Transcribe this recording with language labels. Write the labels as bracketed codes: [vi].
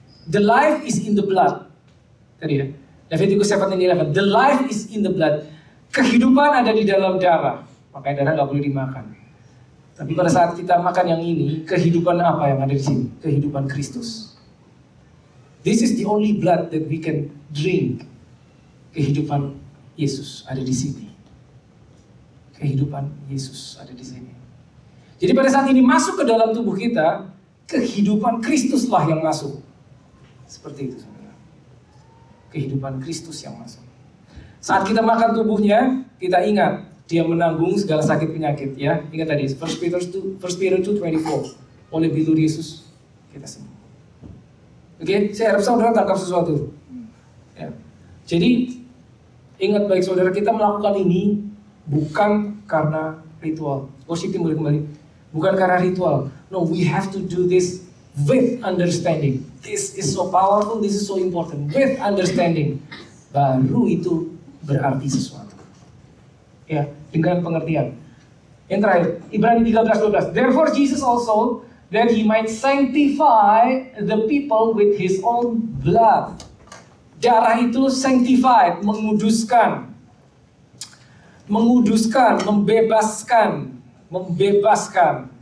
[en] The life is in the blood. [id] Tadi ya, [en] Leviticus 17:11. The life is in the blood. [id] Kehidupan ada di dalam darah. Makanya darah nggak boleh dimakan. Tapi pada saat kita makan yang ini, kehidupan apa yang ada di sini? Kehidupan Kristus. [en] This is the only blood that we can drink. [id] Kehidupan Yesus ada di sini. Kehidupan Yesus ada di sini. Jadi pada saat ini masuk ke dalam tubuh kita, kehidupan Kristuslah yang masuk. Seperti itu, saudara. Kehidupan Kristus yang masuk. Saat kita makan tubuhnya, kita ingat dia menanggung segala sakit penyakit, ya. Ingat tadi 1 Peter 2:24. Oleh bilur Yesus kita sembuh. Oke, saya harap saudara tangkap sesuatu. Ya. Jadi ingat baik saudara, kita melakukan ini bukan karena ritual. Worship team boleh kembali. Bukan karena ritual. [en] No, we have to do this with understanding. This is so powerful, this is so important. With understanding. [id] Baru itu berarti sesuatu. Ya, dengan pengertian. Yang terakhir, Ibrani 13:12. [en] Therefore Jesus also, that he might sanctify the people with his own blood. [id] Darah itu sanctified, menguduskan, membebaskan.